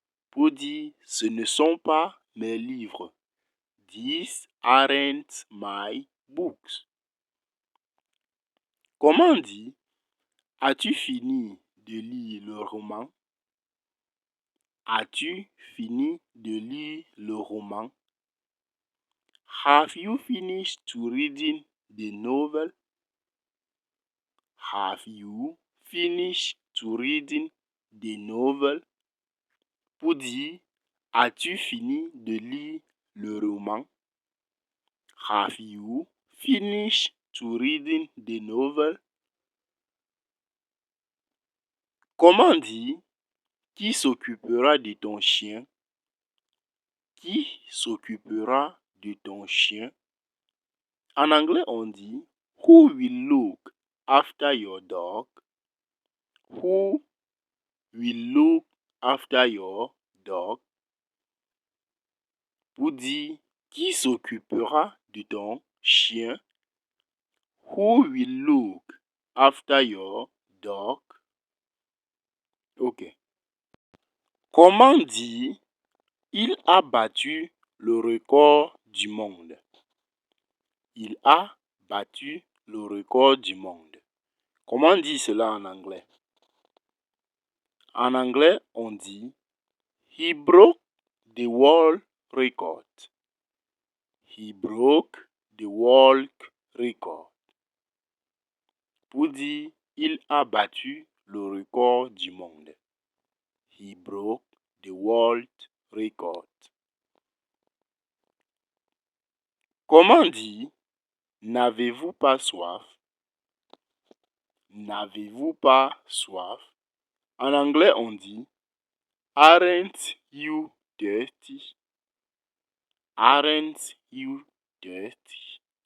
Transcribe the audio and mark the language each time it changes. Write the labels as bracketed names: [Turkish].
[French] Pour dire ce ne sont pas mes livres. [English] These aren't my books. [French] Comment dire as-tu fini de lire le roman? As-tu fini de lire le roman? [English] Have you finished to reading the novel? Have you finished to reading the novel? [French] Pour dire as-tu fini de lire le roman? [English] Have you finished to reading the novel? [French] Comment dire qui s'occupera de ton chien? Qui s'occupera de ton chien? En anglais, on dit [English] who will look after your dog? Who will look after your dog? [French] Pour dire qui s'occupera de ton chien? [English] Who will look after your dog? [French] Ok. Comment dire il a battu le record du monde? Il a battu le record du monde. Comment dire cela en anglais? En anglais, on dit [English] he broke the world record. He broke the world record. [French] Pour dire il a battu le record du monde. [English] He broke the world record. [French] Comment dire n'avez-vous pas soif? N'avez-vous pas soif? En anglais, on dit [English] aren't you thirsty? Aren't you thirsty?